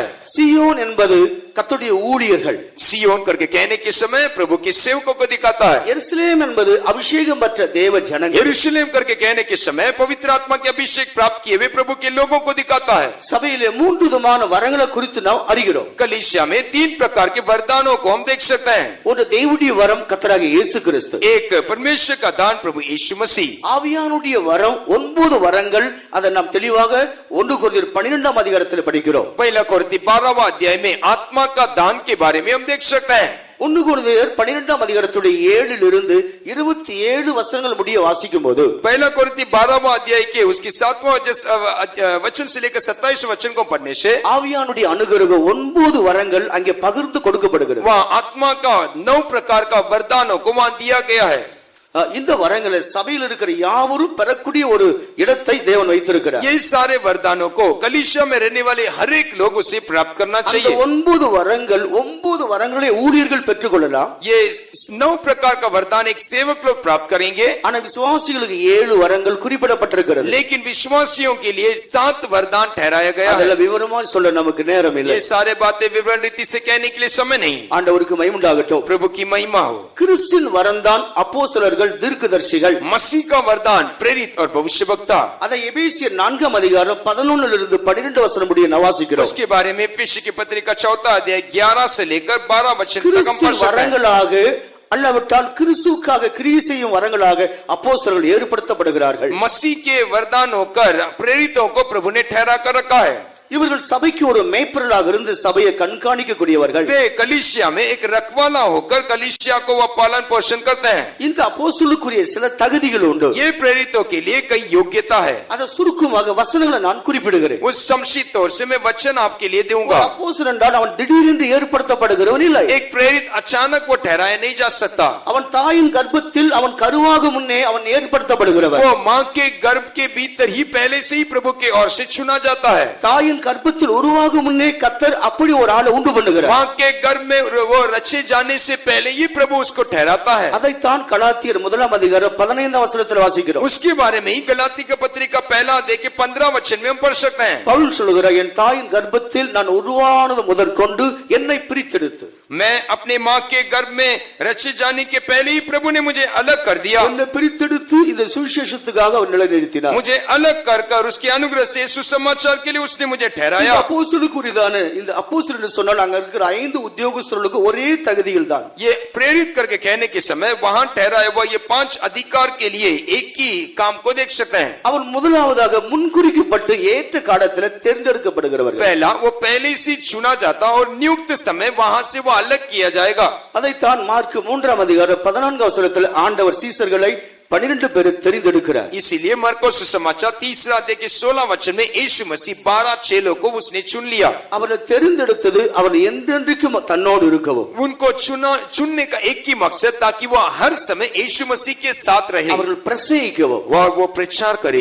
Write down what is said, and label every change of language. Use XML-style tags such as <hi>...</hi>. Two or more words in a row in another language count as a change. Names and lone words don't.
<ta>சியோன் என்பது கர்த்தருடைய ஊழியர்கள்.</ta> <hi>सियोन करके कहने के समय प्रभु के सेवकों को दिखाता है।</hi> <ta>எருசலேம் என்பது அபிஷேகம் பெற்ற தேவ ஜனங்கள்.</ta> <hi>यरूशलेम करके कहने के समय पवित्र आत्मा के अभिषेक प्राप्त किए हुए प्रभु के लोगों को दिखाता है।</hi> <ta>சபையிலே 3 விதமான வரங்களை குறித்து நாம் அறிகிறோம்.</ta> <hi>कलीसिया में 3 प्रकार के वरदानों को हम देख सकते हैं।</hi> <ta>ஒரு தேவனுடைய வரம் கர்த்தராகிய இயேசு கிறிஸ்து.</ta> <hi>एक परमेश्वर का दान प्रभु यीशु मसीह।</hi> <ta>ஆவியானுடைய வரம் 9 வரங்கள். அதை நாம் தெளிவாக 1 கொரிந்தியர் 12ஆம் அதிகாரத்தில் படிக்கிறோம்.</ta> <hi>पहला कोरिन्थी 12वां अध्याय में आत्मा का दान के बारे में हम देख सकते हैं।</hi> <ta>1 கொரிந்தியர் 12ஆம் அதிகாரத்துடைய 7 இருந்து 27 வசனங்கள் முடிய வாசிக்கும் போது</ta> <hi>पहला कोरिन्थी 12वां अध्याय के उसके 7वां वचन से लेकर 27वें वचन को पढ़ने से</hi> <ta>ஆவியானுடைய அனுகிரகம் 9 வரங்கள் அங்கே பகிர்ந்து கொடுக்கப்படுகிறது.</ta> <hi>वहाँ आत्मा का 9 प्रकार का वरदानों को वहाँ दिया गया है।</hi> <ta>இந்த வரங்களை சபையில் இருக்கிற யாவரும் பெறக்கூடிய ஒரு இடத்தை தேவன் வைத்திருக்கிறார்.</ta> <hi>ये सारे वरदानों को कलीसिया में रहने वाले हर एक लोग उसे प्राप्त करना</hi> <ta>அந்த</ta> <hi>चाहिए।</hi> <ta>9 வரங்கள் 9 வரங்களை ஊழியர்கள் பெற்றுக்கொள்ளலாம்.</ta> <hi>ये 9 प्रकार का वरदान एक सेवक लोग प्राप्त करेंगे।</hi> <ta>ஆனா விசுவாசிகளுக்கு 7 வரங்கள் குறிப்பிடப்பட்டிருக்கிறது.</ta> <hi>लेकिन विश्वासियों के लिए 7 वरदान ठहराया गया है।</hi> <ta>அதெல்லாம் விவரமா சொல்ல நமக்கு நேரம் இல்லை.</ta> <hi>ये सारे बातें विवरण रीति से कहने के लिए समय नहीं।</hi> <ta>ஆண்டவருக்கு மகிமை உண்டாகட்டும்.</ta> <hi>प्रभु की महिमा हो।</hi> <ta>கிறிஸ்துவின் வரம்தான் அப்போஸ்தலர்கள், தீர்க்கதரிசிகள்.</ta> <hi>मसीह का वरदान प्रेरित और भविष्यवक्ता।</hi> <ta>அதை எபேசியர் 4ஆம் அதிகாரம் 11 இருந்து 12 வசனம் முடிய வாசிக்கிறோம்.</ta> <hi>उसके बारे में एफेसी की पत्री का 4वां अध्याय 11 से लेकर 12 वचन तक हम पढ़</hi> <ta>கிறிஸ்துவின்</ta> <hi>सकते हैं।</hi> <ta>வரங்களாக அல்லாவிட்டால் கிறிஸ்துவுக்காக கிரியை செய்யும் வரங்களாக அப்போஸ்தலர்கள் ஏற்படுத்தப்படுகிறார்கள்.</ta> <hi>मसीह के वरदान होकर प्रेरितों को प्रभु ने ठहरा कर रखा है।</hi> <ta>இவர்கள் சபைக்கு ஒரு மேய்ப்பர்களாக இருந்து சபையை கண்காணிக்கக்கூடியவர்கள்.</ta> <hi>वे कलीसिया में एक रखवाला होकर कलीसिया को वह पालन पोषण करते हैं।</hi> <ta>இந்த அப்போஸ்தலருக்குரிய சில தகுதிகள் உண்டு.</ta> <hi>ये प्रेरितों के लिए कई योग्यता है।</hi> <ta>அத சுருக்கமாக வசனங்களை நான் குறிப்பிடுகிறேன்.</ta> <hi>उस संक्षिप्त तौर से मैं वचन आपके लिए</hi> <ta>ஒரு</ta> <hi>दूंगा।</hi> <ta>அப்போஸ்தலன் என்றால் அவன் திடீரென்று ஏற்படுத்தப்படுகிறவன் இல்லை.</ta> <hi>एक प्रेरित अचानक वो ठहराया नहीं जा सकता।</hi> <ta>அவன் தாயின் கர்ப்பத்தில் அவன் கருவாக முன்னே அவன் ஏற்படுத்தப்படுகிறவன்.</ta> <hi>वो माँ के गर्भ के भीतर ही पहले से ही प्रभु के ओर से चुना जाता है।</hi> <ta>தாயின் கர்ப்பத்தில் உருவாகும் முன்னே கர்த்தர் அப்படி ஒரு ஆளை உண்டு பண்ணுகிறார்.</ta> <hi>माँ के गर्भ में वो रचे जाने से पहले ही प्रभु उसको ठहराता है।</hi> <ta>அதைத்தான் கலாத்தியர் 1ஆம் அதிகாரம் 15ஆம் வசனத்தில் வாசிக்கிறோம்.</ta> <hi>उसके बारे में ही गलाती का पत्रिका 1 अध्याय के 15 वचन में हम पढ़ सकते हैं।</hi> <ta>பவுல் சொல்கிறார், என் தாயின் கர்ப்பத்தில் நான் உருவானது முதற்கொண்டு என்னை பிரித்தெடுத்து</ta> <hi>मैं अपने माँ के गर्भ में रचे जाने के पहले ही प्रभु ने मुझे अलग कर दिया।</hi> <ta>என்னை பிரித்தெடுத்து இந்த சுவிசேஷத்துக்காக அவர் நிலைநிறுத்தினார்.</ta> <hi>मुझे अलग कर उसके अनुग्रह से सुसमाचार के लिए उसने मुझे ने ठहराया।</hi> <ta>அப்போஸ்தலருக்குரியதான இந்த அப்போஸ்தலர் என்று சொன்னால் அங்க இருக்கிற 5 உத்தியோகஸ்தர்களுக்கு ஒரே தகுதிகள் தான்.</ta> <hi>ये प्रेरित करके कहने के समय वहां ठहराया हुआ ये 5 अधिकार के लिए एक ही काम को देख सकते हैं।</hi> <ta>அவர் முதலாவதாக முன்குறிக்கப்பட்டு ஏற்ற காலத்தில் தேர்ந்தெடுக்கப்படுகிறவர்கள்.</ta> <hi>पहला वो पहले से चुना जाता और नियुक्त समय वहां से वो अलग किया जाएगा।</hi> <ta>அதைத்தான் மார்க் 3 அதிகாரம் 14 வசனத்தில் ஆண்டவர் சீசர்களை 12 பேரை தெரிந்தெடுக்கிறார்.</ta> <hi>इसीलिए मरकुस सुसमाचार 3 अध्याय के 16 वचन में यीशु मसीह 12 चेलों को उसने चुन लिया।</hi> <ta>அவரை தெரிந்தெடுத்தது அவர் என்றென்றைக்கும் தன்னோடு இருக்கவும்,</ta> <hi>उनको चुनने का एक ही मकसद ताकि वो हर समय यीशु मसीह के साथ रहे,</hi> <ta>அவர்கள் பிரசங்கிக்கவும்,</ta> <hi>वो प्रचार करे,</hi>